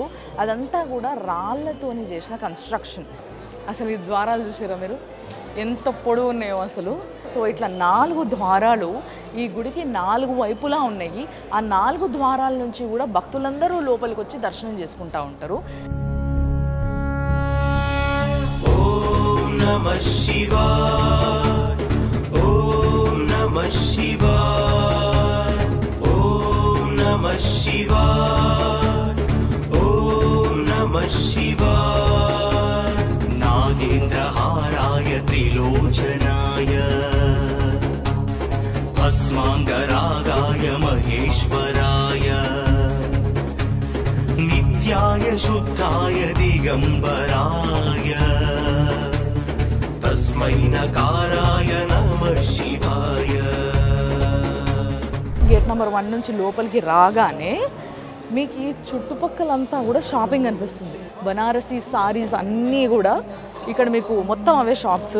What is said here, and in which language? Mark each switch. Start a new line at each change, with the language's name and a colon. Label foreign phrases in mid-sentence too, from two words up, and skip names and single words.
Telugu: అదంతా కూడా రాళ్ళతోని చేసిన కన్స్ట్రక్షన్. అసలు ఈ ద్వారాలు చూసారా మీరు ఎంత పొడవు ఉన్నాయో అసలు. సో ఇట్లా 4 ద్వారాలు ఈ గుడికి 4 వైపులా ఉన్నాయి. ఆ 4 ద్వారాల నుంచి కూడా భక్తులందరూ లోపలికి వచ్చి దర్శనం చేసుకుంటూ ఉంటారు.
Sanskrit: नमः शिवाय ओम नमः शिवाय ओम नमः शिवाय ओम नमः शिवाय नागेन्द्रहाराय त्रिलोचनाय भस्मांगरागाय महेश्वराय नित्याय शुद्धाय दिगंबराय తస్మైనకారాయ నమః శివాయ.
Telugu: గేట్ నెంబర్ 1 నుంచి లోపలికి రాగానే మీకు ఈ చుట్టుపక్కలంతా కూడా షాపింగ్ అనిపిస్తుంది. బనారసీ సారీస్ అన్నీ కూడా ఇక్కడ మీకు మొత్తం అవే షాప్స్.